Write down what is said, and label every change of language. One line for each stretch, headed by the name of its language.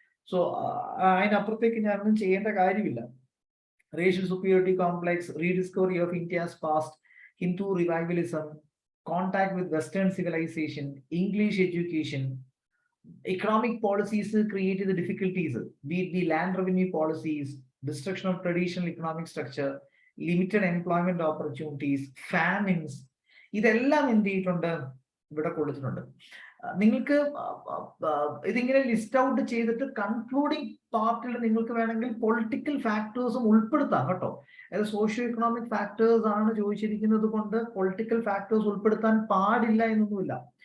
Malayalam: So അതിനപ്പുറത്തേക്ക് ഞാനൊന്നും ചെയ്യേണ്ട കാര്യമില്ല.
English: Racial superiority complex, rediscovery of India's past, Hindu revivalism, contact with Western civilization, English education, economic policies created the difficulties, be it the land revenue policies, destruction of traditional economic structure, limited employment opportunities, famines.
Malayalam: ഇതെല്ലാം എന്ത് ചെയ്തിട്ടുണ്ട്, ഇവിടെ കൊടുത്തിട്ടുണ്ട്. നിങ്ങൾക്ക് ഇതിങ്ങനെ list out ചെയ്തിട്ട് concluding പാർട്ടിൽ നിങ്ങൾക്ക് വേണമെങ്കിൽ പൊളിറ്റിക്കൽ ഫാക്ടേഴ്സും ഉൾപ്പെടുത്താം കേട്ടോ. അതായത് സോഷ്യോ ഇക്കണോമിക് ഫാക്ടേഴ്സ് ആണ് ചോദിച്ചിരിക്കുന്നത് കൊണ്ട് പൊളിറ്റിക്കൽ ഫാക്ടേഴ്സ് ഉൾപ്പെടുത്താൻ പാടില്ല എന്നൊന്നുമില്ല.